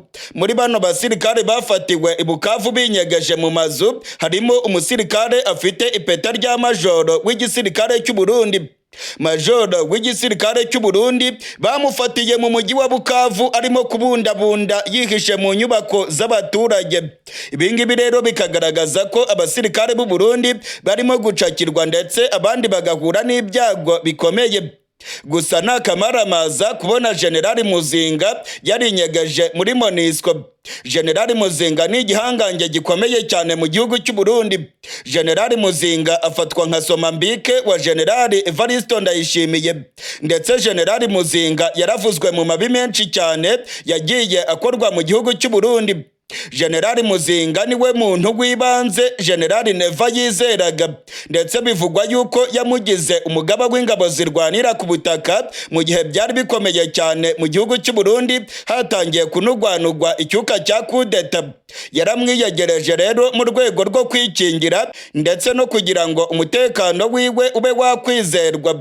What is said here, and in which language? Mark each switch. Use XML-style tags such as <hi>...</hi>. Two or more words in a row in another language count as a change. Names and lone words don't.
<rw>Muri bano basirikare bafatiwe i Bukavu binyegeje mu mazu harimo umusirikare afite ipeta rya majoro w'igisirikare cy'u Burundi. Majoro w'igisirikare cy'u Burundi bamufatiye mu mujyi wa Bukavu arimo kubundabunda yihishe mu nyubako z'abaturage. Ibingibi rero bikagaragaza ko abasirikare b'u Burundi barimo gucakirwa ndetse abandi bagahura n'ibyago bikomeye. Gusa nakamaramaza kubona Generali Muzinga yarinyegeje muri MONUSCO. Generali Muzinga ni igihangange gikomeye cyane mu gihugu cy'u Burundi. Generali Muzinga afatwa nka Somambike wa Generali Evaristo Ndayishimiye, ndetse Generali Muzinga yaravuzwe mu mabi menshi cyane yagiye akorwa mu gihugu cy'u Burundi. Generali Muzinga niwe muntu w'ibanze Generali Neva yizeraga, ndetse bivugwa yuko yamugize umugaba w'ingabo zirwanira ku butaka mu gihe byari bikomeye cyane mu gihugu cy'u Burundi hatangiye kunugwanugwa icyuka cya kudeta. Yaramwiyegereje rero mu rwego rwo kwikingira ndetse no kugira ngo umutekano wiwe ube wakwizerwa.</rw>